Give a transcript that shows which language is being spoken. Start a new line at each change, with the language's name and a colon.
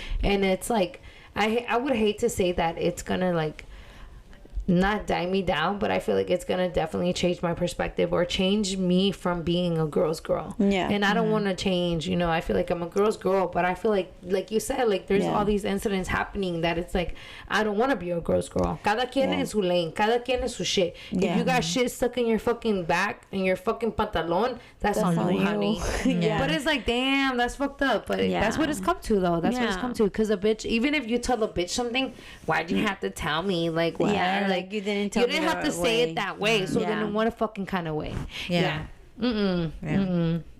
English: And it's like, I would hate to say that it's gonna like not die me down, but I feel like it's gonna definitely change my perspective, or change me from being a girl's girl. And I don't want to change, you know. I feel like I'm a girl's girl, but I feel like you said, like, there's all these incidents happening that it's like, I don't want to be a girl's girl.
Spanish: Cada quien en su lane, cada quien en su shit.
English: If you got shit stuck in your fucking back and your fucking pantalon, that's on you, honey. But it's like, damn, that's fucked up. But that's what it's come to, though. That's what it's come to. Because a bitch, even if you tell a bitch something, why'd you have to tell me? Like, what? Like, you didn't tell me. You didn't have to say it that way. So then in what fucking kind of way? Yeah.